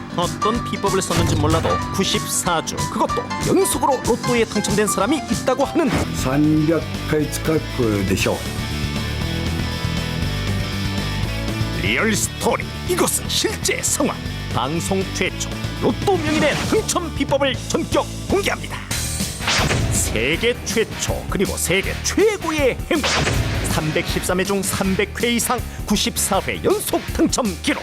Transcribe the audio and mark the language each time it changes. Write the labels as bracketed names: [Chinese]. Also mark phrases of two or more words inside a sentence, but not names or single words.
[Korean] 어떤 비법을 썼는지 몰라도 94주, 그것도 연속으로 로또에 당첨된 사람이 있다고 하는데 [Japanese] 300回近くでしょう。 [English] real story, [Korean] 이것은 실제 상황. 방송 최초 로또 명인의 당첨 비법을 전격 공개합니다. 세계 최초 그리고 세계 최고의 행운. 313회 중 300회 이상 94회 연속 당첨 기록.